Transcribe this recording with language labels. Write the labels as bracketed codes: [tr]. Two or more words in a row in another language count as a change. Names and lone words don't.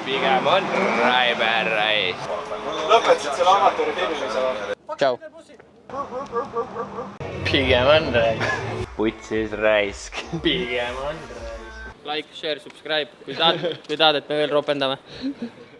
[et] Pigem on Raiber Rais. Lõpetasid selle amatööri filmimise või? Tšau. Pigem on Rais. Putsis raisk. Pigem on Rais. [en] Like, share, subscribe, [et] kui tahad, et me veel ropendame.